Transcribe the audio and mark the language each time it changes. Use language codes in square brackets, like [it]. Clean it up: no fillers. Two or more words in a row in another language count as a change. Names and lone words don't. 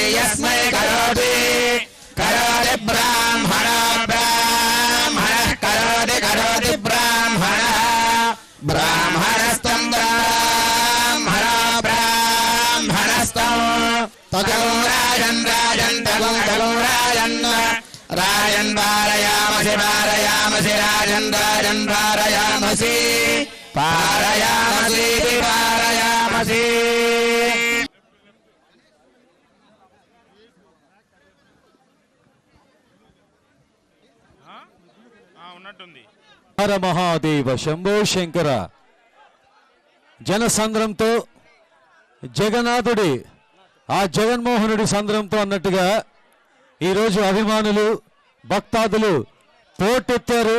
[sa] यस्मै करोति करोति ब्राह्मणो ब्राह्मणः करोति करोति ब्राह्मणः ब्राह्मणस्तं ब्राह्मणो ब्राह्मणस्तं तगं राजन् राजन् तगं राजन् राजन् वारयामसि वारयामसि राजन् राजन् वारयामसि पारयामसि पारयामसि [te] హర మహాదేవ శంభో శంకర జనసంద్రంతో జగన్నాథుడి ఆ జగన్మోహనుడి సంద్రంతో అన్నట్టుగా ఈరోజు అభిమానులు భక్తాదులు పోటెత్తారు.